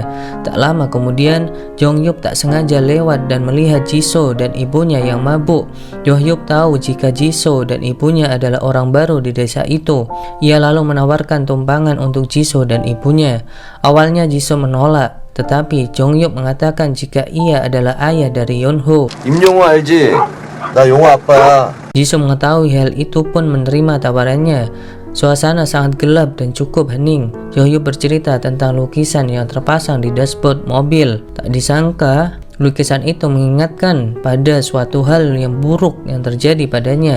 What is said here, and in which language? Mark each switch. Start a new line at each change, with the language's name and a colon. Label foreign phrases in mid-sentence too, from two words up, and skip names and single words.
Indonesian: Tak lama kemudian, Jongyup tak sengaja lewat dan melihat Jisoo dan ibunya yang mabuk. Jongyup tahu jika Jisoo dan ibunya adalah orang baru di desa itu. Ia lalu menawarkan tumpangan untuk Jisoo dan ibunya. Awalnya Jisoo menolak, tetapi Jongyup mengatakan jika ia adalah ayah dari Yonho.
Korean: 임용호 알지? 나 용호 아빠야.
Indonesian: Jisoo mengetahui hal itu pun menerima tawarannya. Suasana sangat gelap dan cukup hening. Jongyup bercerita tentang lukisan yang terpasang di dashboard mobil. Tak disangka, lukisan itu mengingatkan pada suatu hal yang buruk yang terjadi padanya.